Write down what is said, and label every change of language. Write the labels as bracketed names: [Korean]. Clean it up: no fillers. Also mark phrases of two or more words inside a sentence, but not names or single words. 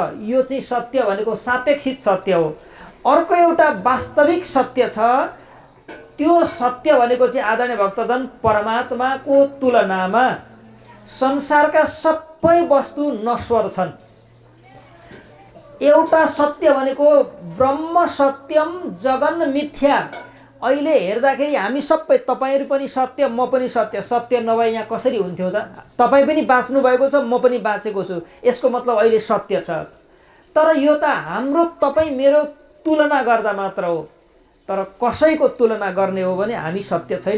[Nepali] यो चाहिँ सत्य भनेको सापेक्षित सत्य हो। अर्को एउटा वास्तविक सत्य छ। त्यो सत्य भनेको चाहिँ आदरणीय भक्तजन, परमात्माको तुलनामा संसारका सबै वस्तु नश्वर छन्। एउटा सत्य भनेको [Sanskrit] ब्रह्म सत्यम जगन मिथ्या। [Nepali] अहिले हेर्दाखेरि हामी सबै, तपाईँहरू पनि सत्य, म पनि सत्य। सत्य नभए यहाँ कसरी हुन्थ्यो त? तपाईँ पनि बाँच्नु भएको छ, म पनि बाँचेको छु। यसको मतलब अहिले सत्य छ। तर यो त हाम्रो तपाईँ मेरो तुलना गर्दा मात्र हो। तर कसैको तुलना गर्ने हो भने हामी सत्य छैन।